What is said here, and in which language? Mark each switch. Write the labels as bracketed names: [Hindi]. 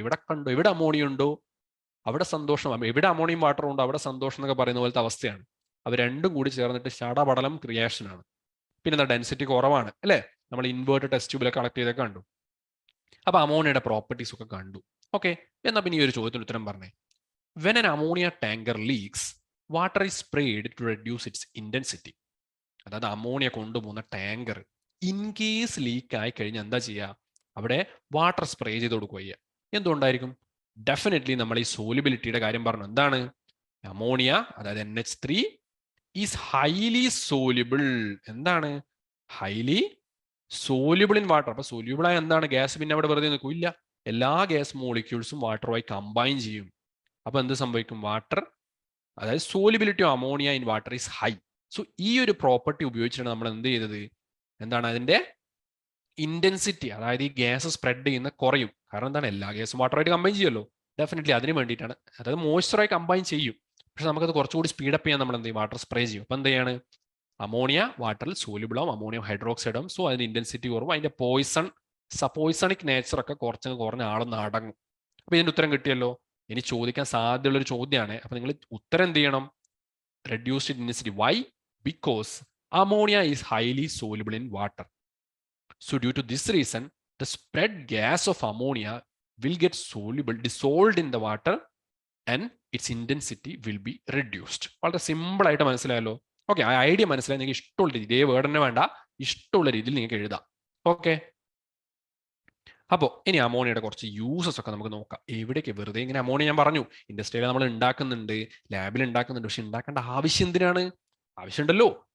[Malayalam] ഇവിടെ കണ്ടു, ഇവിടെ അമോണിയ ഉണ്ടോ അവിടെ സന്തോഷം, എവിടെ അമോണിയം വാട്ടർ ഉണ്ടോ അവിടെ സന്തോഷം എന്നൊക്കെ പറയുന്ന പോലത്തെ അവസ്ഥയാണ്. അവ രണ്ടും കൂടി ചേർന്നിട്ട് ഷടപടലം ക്രിയേഷൻ ആണ്. പിന്നെ ഡെൻസിറ്റി കുറവാണ് അല്ലേ, നമ്മൾ ഇൻവേർട്ട് ടെസ്റ്റ് ട്യൂബിലൊക്കെ കളക്ട് ചെയ്തൊക്കെ കണ്ടു. അപ്പൊ അമോണിയയുടെ പ്രോപ്പർട്ടീസ് ഒക്കെ കണ്ടു. ഓക്കെ, എന്നാ പിന്നെ ഈ ഒരു ചോദ്യത്തിന് ഉത്തരം പറഞ്ഞേ. [English] When an ammonia tanker leaks, water is sprayed to reduce its intensity. [Malayalam] അതായത് അമോണിയ കൊണ്ടുപോകുന്ന ടാങ്കർ ഇൻ കേസ് ലീക്ക് ആയി കഴിഞ്ഞാൽ എന്താ ചെയ്യുക? അവിടെ വാട്ടർ സ്പ്രേ ചെയ്ത് കൊടുക്കുക. എന്തുകൊണ്ടായിരിക്കും? ഡെഫിനറ്റ്ലി നമ്മൾ ഈ സോലിബിലിറ്റിയുടെ കാര്യം പറഞ്ഞു. എന്താണ്, അമോണിയ അതായത് NH3 ഈസ് ഹൈലി സോലിബിൾ. എന്താണ്, ഹൈലി സോലിബിൾ ഇൻ വാട്ടർ. അപ്പൊ സോല്യൂബിൾ ആയ എന്താണ്, ഗ്യാസ് പിന്നെ അവിടെ വെറുതെ നിൽക്കില്ല, എല്ലാ ഗ്യാസ് മോളിക്യൂൾസും വാട്ടറുമായി കമ്പൈൻ ചെയ്യും. അപ്പൊ എന്ത് സംഭവിക്കും, വാട്ടർ അതായത് solubility of ammonia in water is high. So ഈ ഒരു പ്രോപ്പർട്ടി ഉപയോഗിച്ചിട്ടാണ് നമ്മൾ എന്ത് ചെയ്തത്, എന്താണ് അതിന്റെ ഇന്റൻസിറ്റി, അതായത് ഈ ഗ്യാസ് സ്പ്രെഡ് ചെയ്യുന്ന കുറയും. കാരണം എന്താണ്, എല്ലാ ഗ്യാസും വാട്ടറായിട്ട് കമ്പൈൻ ചെയ്യുമല്ലോ, ഡെഫിനറ്റ്ലി അതിന് വേണ്ടിയിട്ടാണ്. അതായത് മോയ്സ്ചറായി കമ്പൈൻ ചെയ്യും, പക്ഷെ നമുക്കത് കുറച്ചുകൂടി സ്പീഡപ്പ് ചെയ്യാൻ നമ്മൾ എന്ത് ചെയ്യും, വാട്ടർ സ്പ്രേ ചെയ്യും. അപ്പൊ എന്ത് ചെയ്യാണ്, അമോണിയ വാട്ടറിൽ സോലിബിൾ ആവും, അമോണിയം ഹൈഡ്രോക്സൈഡ് ആവും. സോ അതിന്റെ ഇന്റൻസിറ്റി കുറവും, അതിന്റെ പോയിസണിക് നേച്ചർ ഒക്കെ കുറഞ്ഞ ആളൊന്ന് അടങ്ങും. അപ്പൊ ഇതിന്റെ ഉത്തരം കിട്ടിയല്ലോ. ഇനി ചോദിക്കാൻ സാധ്യതയുള്ള ഒരു ചോദ്യമാണ്. അപ്പൊ നിങ്ങൾ ഉത്തരം എന്ത് ചെയ്യണം, [English] reduced intensity. Why? Because ammonia is highly soluble in water. So due to this reason, the spread gas of ammonia will get dissolved in the water and its intensity will be reduced. [Malayalam] വളരെ simple ആയിട്ട് മനസ്സിലായല്ലോ. Okay, ആ idea മനസ്സിലായി. നിങ്ങൾക്ക് ഇഷ്ടമുള്ള രീതി, ഇതേ word തന്നെ വേണ്ട, ഇഷ്ടമുള്ള രീതിയിൽ നിങ്ങൾക്ക് എഴുതാം. ഓക്കെ, അപ്പോൾ ഇനി അമോണിയയുടെ കുറച്ച് യൂസസ് ഒക്കെ നമുക്ക് നോക്കാം. എവിടേക്ക് വെറുതെ ഇങ്ങനെ അമോണിയ ഞാൻ പറഞ്ഞു, ഇൻഡസ്ട്രിയിൽ നമ്മൾ ഉണ്ടാക്കുന്നുണ്ട്, ലാബിൽ ഉണ്ടാക്കുന്നുണ്ട്, പക്ഷെ ഉണ്ടാക്കേണ്ട ആവശ്യം എന്തിനാണ്? ആവശ്യമുണ്ടല്ലോ.